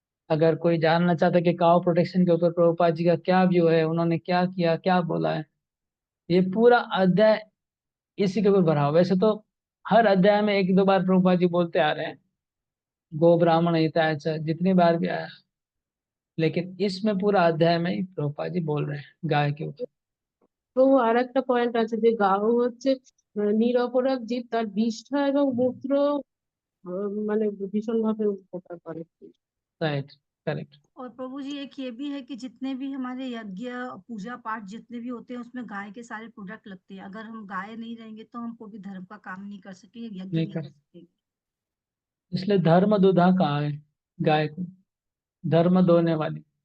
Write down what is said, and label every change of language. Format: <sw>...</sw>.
<hi>अगर कोई जानना चाहता है कि काउ प्रोटेक्शन के ऊपर प्रभुपाद जी का क्या व्यू है, उन्होंने क्या किया, क्या बोला है, ये पूरा अध्याय इसी के ऊपर भरा हुआ। वैसे तो हर अध्याय में एक दो बार प्रभुपाद जी बोलते आ रहे हैं गो ब्राह्मण हिताय च, जितनी बार भी आया, लेकिन इसमें पूरा अध्याय में ही प्रभुपाद जी बोल रहे हैं गाय के ऊपर।</hi> <bn>তো আর একটা পয়েন্ট আছে যে গাও হচ্ছে নিরপরাধ জীব, তার বিষ্ঠা এবং মূত্র মানে ভীষণভাবে উপকার করে।</bn> <en>Right, correct.</en> <hi>और प्रभु जी एक ये भी है कि जितने भी हमारे यज्ञ पूजा पाठ जितने भी होते हैं उसमें गाय के सारे प्रोडक्ट लगते हैं। अगर हम गाय नहीं रहेंगे तो हम कोई भी धर्म का काम नहीं कर सकेंगे, यज्ञ नहीं नहीं कर, कर सकेंगे। इसलिए धर्म दुधा कहा है गाय को, धर्म दोने वाली।</hi>